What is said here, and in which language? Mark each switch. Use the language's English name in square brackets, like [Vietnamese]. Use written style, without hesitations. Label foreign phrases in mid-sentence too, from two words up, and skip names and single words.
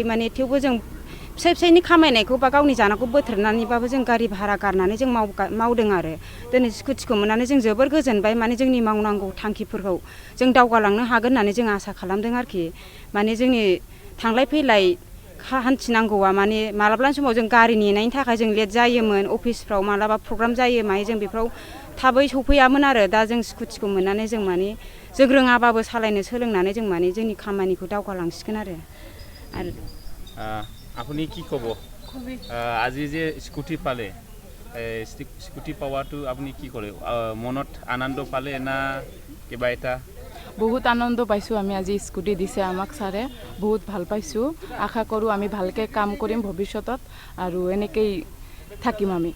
[Bodo] माने थेवबो जों फिसायनि खामायनायखौ बा गावनि जानायखौ बोथ्रोदनानैबाबो जों गारि भारा गारनानै जों मावदों आरो दिनै स्कुटिखौ मोननानै जों जोबोर गोजोनबाय माने जोंनि मावनांगौ थांखिफोरखौ जों दावगालांनो हागोन होननानै जों आसा खालामदों आरोखि माने जोंनि थांलाय फैलाय हान्थिनांगौआ माने मालाबा समाव जों गारि नेनायनि थाखाय जों लेट जायोमोन अफिसफ्राव मालाबा प्रग्राम जायो माने जों बेफ्राव थाबै सफैयामोन आरो दा जों स्कुटिखौ मोननानै जों माने जों रोङाबाबो सालायनो सोलोंनानै जों माने जोंनि खामानिखौ दावगालांसिगोन आरो [Assamese] আপুনি কি ক'ব আজি যে স্কুটি পালে স্কুটি পাওয়াটো আপুনি কি কৰে মনত আনন্দ পালে না কিবা এটা বহুত আনন্দ পাইছোঁ আমি আজি স্কুটি দিছে আমাক ছাৰে বহুত ভাল পাইছোঁ আশা কৰোঁ আমি ভালকৈ কাম কৰিম ভৱিষ্যতত আৰু এনেকেই থাকিম আমি